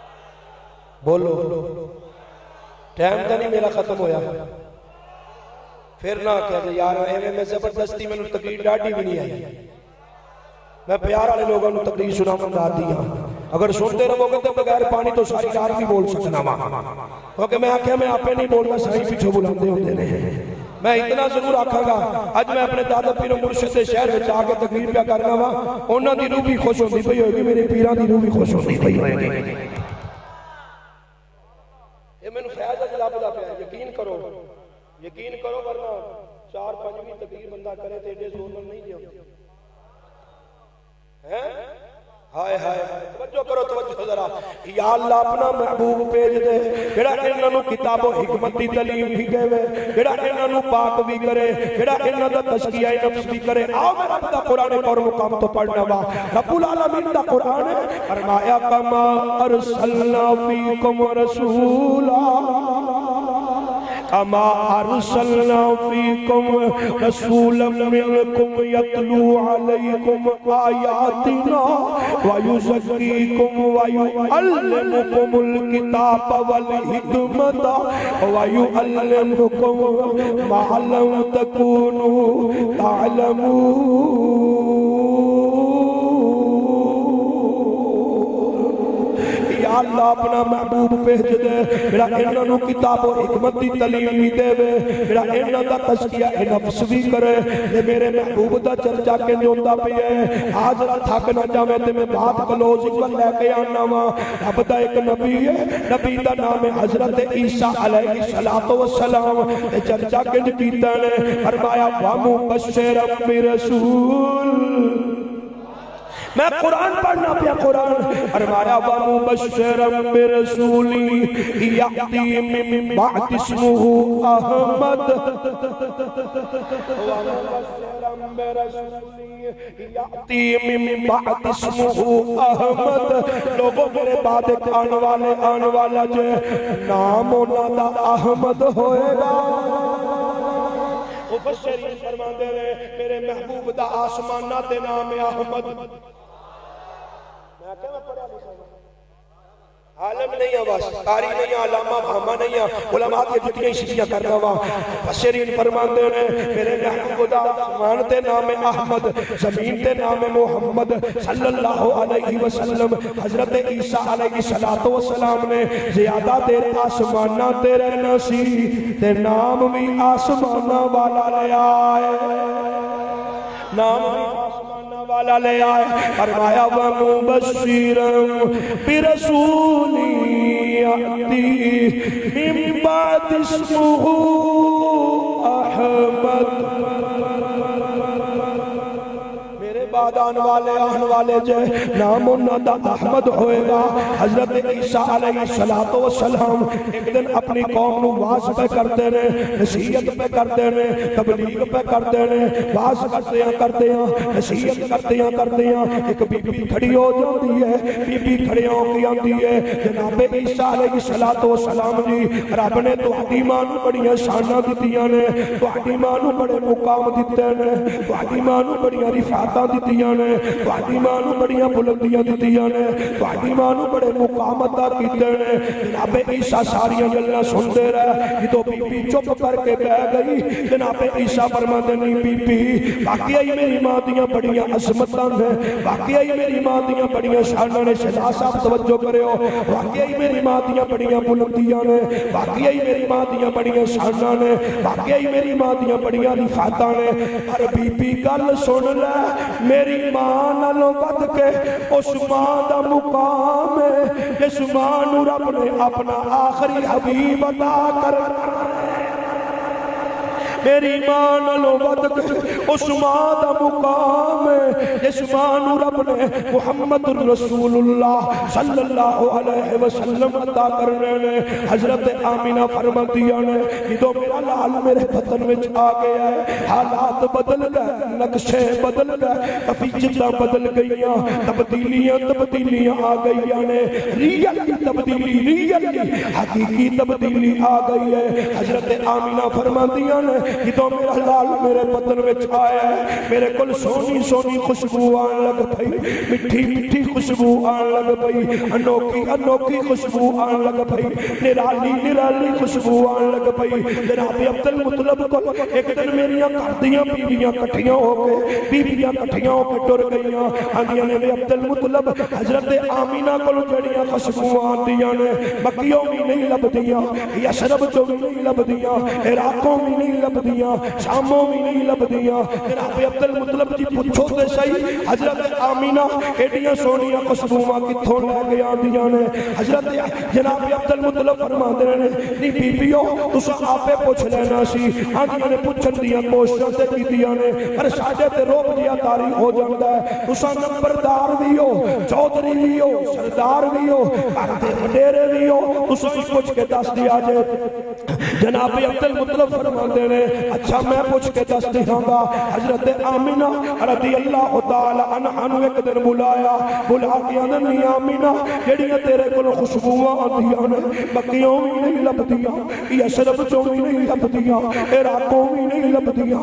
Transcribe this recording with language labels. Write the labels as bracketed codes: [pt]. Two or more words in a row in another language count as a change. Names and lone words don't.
[pa] بولو ٹائم تو نہیں میرا ختم ہویا پھر نہ کہہ دے یار ایویں میں زبردستی میں تقریر ڈاڈی بھی نہیں آئی میں پیار والے لوگوں نے تقریر سنا مندا دیا [ur] اگر سنتے رہو گے [pa] تو بغیر پانی تو ساری رات بھی بول سکنا وہاں کیونکہ میں آکھیا میں آپ نہیں بولنا صحیح پیچھے بلاندے ہوتے ہیں میں اتنا ضرور آکھاں گا اج میں اپنے دادا پیر و مرشد دے شہر وچ آ کے تقریر پیا کرنا وا انہاں دی روح بھی خوش ہوندی پئی ہوئے گی میرے پیراں دی روح بھی خوش ہوندی پئی ہوئے گی یہ مینوں فیض اج لبدا پیا یقین کرو ورنہ 4-5ویں تقریر بندہ کرے تے ایڈے زور نال نہیں جاندے ہائے ہائے توجہ کرو توجہ ذرا یا اللہ اپنا محبوب بھیج دے جڑا انہاں نوں کتاب و حکمت دی تعلیم بھی دے جڑا انہاں نوں پاک بھی کرے جڑا انہاں دا تزکیہ نفس بھی کرے آؤ میں رب دا قرآن اور مقام تو پڑھنا وا رب العالمین دا قرآن ہے فرمایا [ar] کما ارسلنا فیکم رسولا اما ارسلنا فیکم رسولا منکم یتلو علیکم آیاتنا ویزکیکم ویعلمکم الکتاب والحکمت ویعلمکم ما لم تکونوا تعلمون [pa] اللہ اپنا محبوب بھیج دے جڑا انہاں نوں کتاب و حکمت دی تعلیم بھی دے جڑا انہاں دا تزکیہ نفس بھی کرے تے میرے محبوب دا چرچا کے ہوندا پیا ہے حاضر تھک نہ جاوے تے میں بات کلوز کر لے کے آنا وا رب دا ایک نبی ہے نبی دا نام ہے حضرت عیسیٰ [ar] علیہ الصلوۃ والسلام [pa] تے چرچا کے کیتا نے فرمایا [ar] وَمُبَشِّرًا بِرَسُولٍ [pa] میں قرآن پڑھنا پیا قرآن فرمایا [ar] وَمُبَشِّرًا بِرَسُولٍ يَأْتِي مِن بَعْدِ اسْمُهُ أَحْمَدُ وَمُبَشِّرًا بِرَسُولٍ يَأْتِي مِن بَعْدِ اسْمُهُ أَحْمَدُ [pa] لوگوں میرے بعد ایک آن والا جو نام انہاں دا احمد ہوئے گا مفسرین فرماندے رہے میرے محبوب دا آسمانہ تے نام احمد [ur] میں پڑھا لکھا عالم نہیں ہے بس قاری نہیں ہے علامہ فہمہ نہیں ہے علماء کی جتنی [pa] شکیہ کرنا ہوا مفسرین فرماندے نے میرے محبوب دا آسمان تے نام احمد زمین تے نام محمد [ar] صلی اللہ علیہ وسلم [pa] حضرت عیسیٰ [ar] علیہ السلام [pa] نے زیادہ دیر آسمانہ تے رہنا سی تے نام بھی آسمانہ والا لے آئے نام بھی آسمانہ والا لے آئے فرمایا [ar] وَمُبَشِّرًا بِرَسُولٍ يَأْتِي مِن بَعْدِ اسْمُهُ أَحْمَدُ [pa] بعد آن والے جو نام انہاں دا احمد ہوئے گا [ur] حضرت عیسیٰ [ar] علیہ السلام [ur] ایک دن اپنی قوم نو واز پہ کرتے رہے نصیحت پہ کرتے رہے تبلیغ پہ کرتے رہے واز کرتے ہیں نصیحت کرتے ہیں ایک بی بی کھڑی ہو جاتی ہے بی بی کھڑی ہو کے آتی ہے [pa] جناب عیسیٰ [ar] علیہ السلام [pa] جی رب نے تہاڈی ماں نو بڑیاں شاناں دتیاں نے تہاڈی ماں نو بڑے مقام دتے نے تہاڈی ماں نو بڑیاں رفعتاں دتیاں نے تہاڈی ماں نو بڑیاں بلندیاں دتیاں نے تہاڈی ماں نو بڑے مقام عطا کیتے نے جناب عیسیٰ ساریاں گلاں سنتے رہے جدوں بی بی چپ کر کے بیٹھ گئی جناب عیسیٰ فرماندے نہیں بی بی واقعی میری ماں دیاں بڑیاں عظمتاں نے واقعی میری ماں دیاں بڑیاں شاناں نے شہزاد صاحب توجہ کریو واقعی میری ماں دیاں بڑیاں بلندیاں نے واقعی میری ماں دیاں بڑیاں شاناں نے واقعی میری ماں دیاں بڑیاں رفعتاں نے پر بی بی گل سن لے میری ماں نالوں ود کے اس ماں دا مقام ہے جس ماں نو رب نے اپنا آخری حبیب عطا کرنا میری ماں نالوں ود کے اس ماں دا مقام ہے جس ماں نو رب نے محمد رسول اللہ [ar] صلی اللہ علیہ وسلم [pa] عطا کرنے نے حضرت آمینہ فرماندیاں نے جدوں میرا لال میرے بطن وچ آ گیا ہے حالات بدل گئے نقشے بدل گئے کفیچتاں بدل گئیاں تبدیلیاں آ گئیاں نے ریئل تبدیلی حقیقی تبدیلی آ گئی ہے حضرت آمینہ فرماندیاں نے جدوں میرا لال میرے بدن وچ آیا ہے میرے کول سونی سونی خوشبو آن لگ پئی مٹھی مٹھی خوشبو آن لگ پئی انوکھی انوکھی خوشبو آن لگ پئی نرالی نرالی خوشبو آن لگ پئی جناب عبد المطلب کو ایک دن میریاں کردیاں بیویاں کٹھیاں ہو کے بیویاں کٹھیاں ہو کے ٹر گئیاں آندیاں نے عبد المطلب حضرت آمینہ کو جڑیاں خوشبو آندیاں نے مکیوں بھی نہیں لبدیاں یشرب جو بھی نہیں لبدیاں عراقوں بھی نہیں لبدیاں شاموں بھی نہیں لبدیاں جناب عبد المطلب جی پوچھو تے صحیح حضرت آمینہ ایڈیاں سونیاں خوشبوواں کتھوں لے کے آندیاں نے حضرت جناب عبد المطلب فرماندے نے نہیں بیبیو تساں آپے پوچھ لینا سی آندیاں نے پوچھن دیاں کوششاں تے کیتیاں نے پر ساڈے تے روب جیا تاری ہو جاندا ہے تساں نمبردار بھی ہو چودھری بھی ہو سردار بھی ہو گھر دے وڈیرے بھی ہو تساں پوچھ کے دس دیا جے جناب عبد المطلب فرماندے نے اچھا میں پوچھ کے دس دیاں گا حضرت آمینہ رضی [ar] اللہ تعالی عنہا [pa] نو ایک دن بلایا بلا کے آندی آمینہ جڑیاں تیرے کول خوشبوواں آندیاں نے مکیوں بھی نہیں لبدیاں یشرب چوں بھی نہیں لبدیاں عراقوں بھی نہیں لبدیاں